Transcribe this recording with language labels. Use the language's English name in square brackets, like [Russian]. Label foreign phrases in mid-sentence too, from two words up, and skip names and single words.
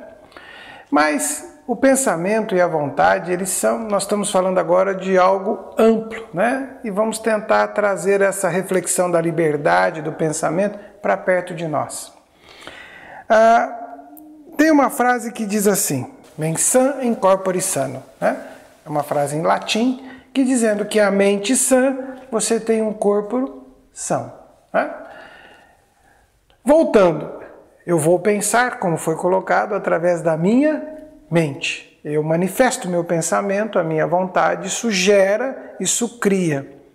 [Portuguese] Mas o pensamento e a vontade, nós estamos falando agora de algo amplo, né? E vamos tentar trazer essa reflexão da liberdade, do pensamento, para perto de nós. Tem uma frase que diz assim, [Latin] mens sana in corpore sano, [Portuguese] né? É uma frase em latim, que dizendo que a mente sã, você tem um corpo são, né? Voltando, eu vou pensar, como foi colocado, através da minha mente. Eu manifesto meu pensamento, a minha vontade, isso gera, isso cria.